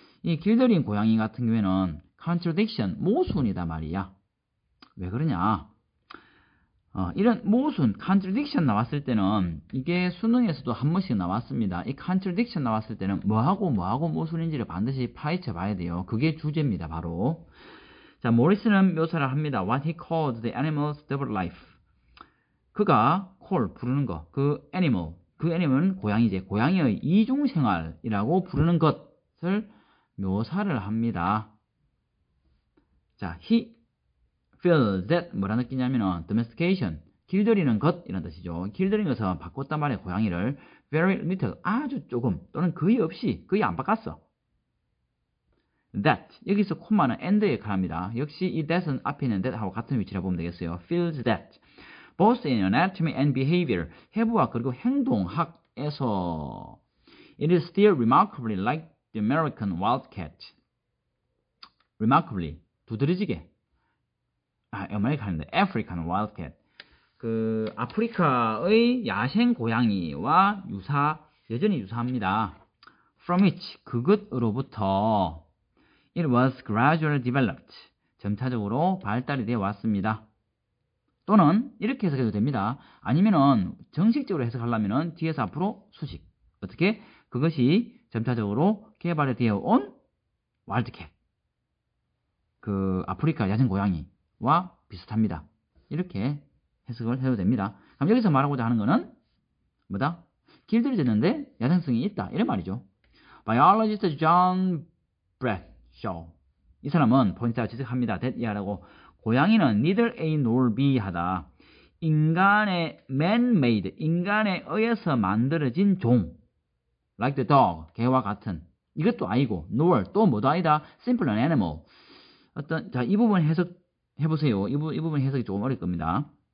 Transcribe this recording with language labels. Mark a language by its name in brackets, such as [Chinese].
[Korean] 이 길들인 고양이 같은 경우에는 contradiction 모순이다 말이야. 왜 그러냐? 이런 모순, contradiction 나왔을 때는 이게 수능에서도 한 번씩 나왔습니다. 이 contradiction 나왔을 때는 뭐하고 모순인지를 반드시 파헤쳐 봐야 돼요. 그게 주제입니다, 바로. 자, 모리스는 묘사를 합니다. [English] What he called the animal's double life. [Korean] 그가 부르는 거, 그 animal은 고양이제, 고양이의 이중생활이라고 부르는 것을 묘사를 합니다. 자, he feels that 뭐라는 뜻이냐면은 domestication, 길들이는 것 이런 뜻이죠. 길들이는 것은 바꿨단 말이에요. 고양이를 very little, 아주 조금 또는 거의 없이, 거의 안 바꿨어. that, 여기서 콤마는 and의 역할을 합니다. 역시 이 that은 앞에 있는 that하고 같은 위치라 보면 되겠어요. [English] feels that both in anatomy and behavior, 해부학 그리고 행동학에서 it is still remarkably like the American wildcat. [Korean] remarkably, 두드러지게 American인데 African wildcat, 그 아프리카의 야생 고양이와 여전히 유사합니다. from which, 그것으로부터 it was gradually developed, 점차적으로 발달이 되어 왔습니다. 또는 이렇게 해석해도 됩니다. 아니면은 정식적으로 해석하려면은 뒤에서 앞으로 수식. 어떻게? 그것이 점차적으로 개발이 되어 온 와일드캣, 그 아프리카 야생 고양이와 비슷합니다. 이렇게 해석을 해도 됩니다. 그럼 여기서 말하고자 하는 거는 뭐다? 길들여졌는데 야생성이 있다, 이런 말이죠. Biologist John Bradshaw, 이 사람은 포인트가 지적합니다. that이라고 고양이는 neither A nor B 하다. 인간의 man-made, 인간에 의해서 만들어진 종, like the dog, 개와 같은 이것도 아니고, nor 또 뭐도 아니다. [English] simple an animal. [Korean] 자, 이 부분 해석해 보세요. 이 부분 해석이 조금 어려울 겁니다.